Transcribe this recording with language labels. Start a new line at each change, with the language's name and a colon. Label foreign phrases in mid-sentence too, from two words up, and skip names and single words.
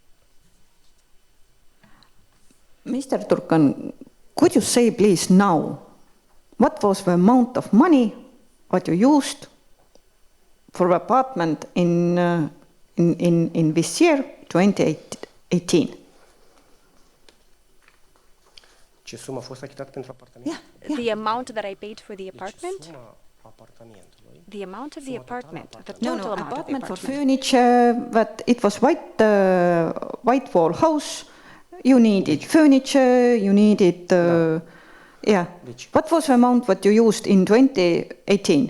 English: Mr. Țurcanu, could you say please now, what was the amount of money what you used for the apartment in this year, 2018?
Romanian: Ce sumă a fost achitată pentru apartament?
English: The amount that I paid for the apartment? The amount of the apartment, the total amount apartment of the for furniture, but it was white wall house. You needed furniture, you needed, What was the amount that you used in 2018?